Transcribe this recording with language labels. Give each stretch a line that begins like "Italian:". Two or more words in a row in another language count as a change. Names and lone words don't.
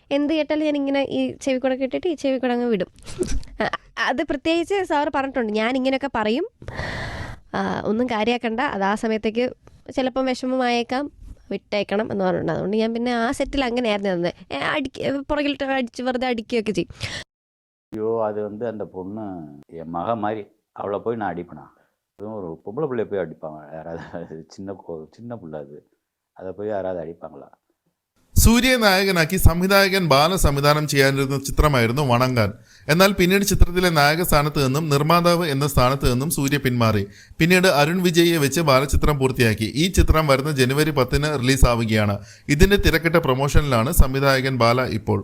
Malayalam: എന്ത് കേട്ടാലും ഞാനിങ്ങനെ ഈ ചെവി കൂടെ കേട്ടിട്ട് ഈ ചെവി കൂടെ അങ്ങ് വിടും. അത് പ്രത്യേകിച്ച് സാറ് പറഞ്ഞിട്ടുണ്ട്, ഞാൻ ഇങ്ങനെയൊക്കെ പറയും, ഒന്നും കാര്യമാക്കണ്ട, അത് ആ സമയത്തേക്ക് ചിലപ്പം വിഷമമായേക്കാം, വിട്ടേക്കണം എന്ന് പറഞ്ഞിട്ടുണ്ട്. അതുകൊണ്ട് ഞാൻ പിന്നെ ആ സെറ്റിൽ അങ്ങനെയായിരുന്നു തന്നത്. പുറകിലിട്ട് അടിച്ച് വെറുതെ அடிക്കുകയൊക്കെ ചെയ്യും.
Tamil: ஐயோ அது அந்த பொண்ணு என் மக மாதிரி, அவளை போய் நான் அடிப்பேனா? அதுவும் ஒரு பொம்பளை பிள்ளைய போய் அடிப்பாங்க யாராவது? சின்ன பிள்ளை அது, அதை போய் யாராவது அடிப்பாங்களா?
Malayalam: സൂര്യയെ നായകനാക്കി സംവിധായകൻ ബാല സംവിധാനം ചെയ്യാനിരുന്ന ചിത്രമായിരുന്നു വണങ്ങാൻ. എന്നാൽ പിന്നീട് ചിത്രത്തിലെ നായക സ്ഥാനത്ത് നിന്നും നിർമ്മാതാവ് എന്ന സ്ഥാനത്ത് നിന്നും സൂര്യ പിന്മാറി. പിന്നീട് അരുൺ വിജയിയെ വെച്ച് ബാലചിത്രം പൂർത്തിയാക്കി. ഈ ചിത്രം വരുന്ന ജനുവരി 10 റിലീസാവുകയാണ്. ഇതിന്റെ തിരക്കിട്ട പ്രൊമോഷനിലാണ് സംവിധായകൻ ബാല ഇപ്പോൾ.